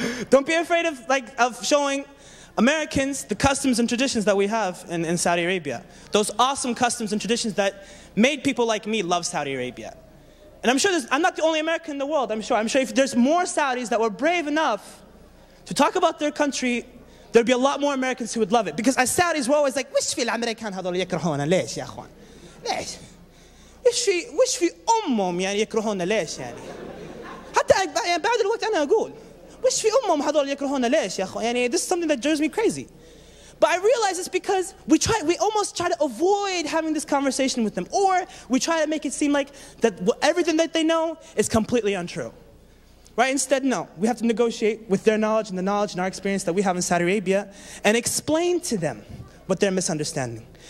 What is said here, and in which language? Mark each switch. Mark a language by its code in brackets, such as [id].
[en] Don't be afraid of showing Americans the customs and traditions that we have in Saudi Arabia. Those awesome customs and traditions that made people like me love Saudi Arabia. And I'm sure I'm not the only American in the world. I'm sure if there's more Saudis that were brave enough to talk about their country, there'd be a lot more Americans who would love it. Because as Saudis, we're always like, [ar] وش في الأمريكان هذول يكرهونا ليش يا أخوان؟ ليش؟ وش في أمهم يكرهونا ليش يعني؟ حتى بعد الوقت أنا أقول وش في أمهم هذول يكرهونا ليش يا أخوان؟ [en] This is something that drives me crazy. But I realize it's because we almost try to avoid having this conversation with them, or we try to make it seem like that everything that they know is completely untrue. Right? Instead, no. We have to negotiate with their knowledge and the knowledge and our experience that we have in Saudi Arabia and explain to them what they're misunderstanding.